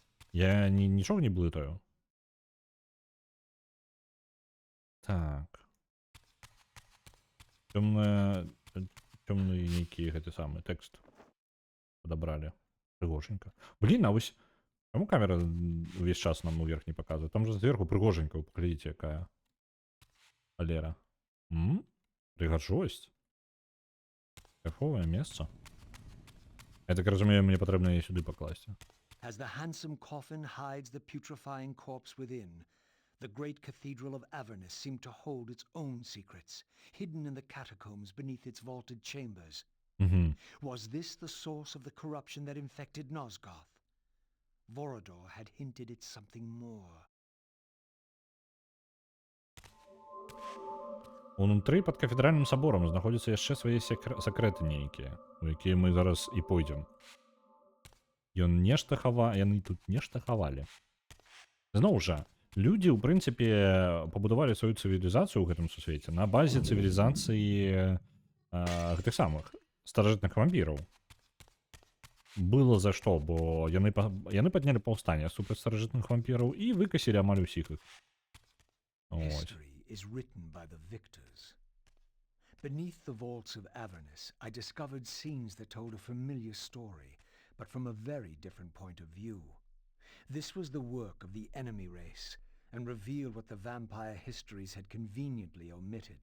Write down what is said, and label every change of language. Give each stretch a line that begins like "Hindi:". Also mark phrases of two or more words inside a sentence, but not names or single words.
Belarusian: Я нічога не блытаю. Так. Тёмны нейкі гэты самы тэкст падабралі. Прыгоженька. Блин, а вось чаму камера увесь час нам уверх не показывает? Там же зверху прыгоженька, паглядзіце, якая алера. Прыгажосць. Кайфовае месца. Я так разумею, мне патрэбна яе сюды пакласці.
English: As the handsome coffin hides the putrefying corpse within, the great cathedral of Avernus seemed to hold its own secrets, hidden in the catacombs beneath its vaulted chambers. Was this the source of the corruption that infected Nosgoth? Vorador had hinted at something more.
Belarusian: Унутры пад кафедральным саборам знаходзяцца яшчэ свае сакрэты нейкія, у якія мы зараз і пойдзем. Яны тут нешта хавалі. Зноў жа, людзі, у прынцыпе, пабудавалі сваю цывілізацыю ў гэтым сусвеце на базе цывілізацыі гэтых самых старажытных вампіраў. Было за што, бо яны паднялі паўстанне супраць старажытных вампіраў і выкасілі амаль усіх іх.
English: History is written by the victors. Beneath the vaults of Avernus, I discovered scenes that told a familiar story, but from a very different point of view. This was the work of the enemy race, and revealed what the vampire histories had conveniently omitted.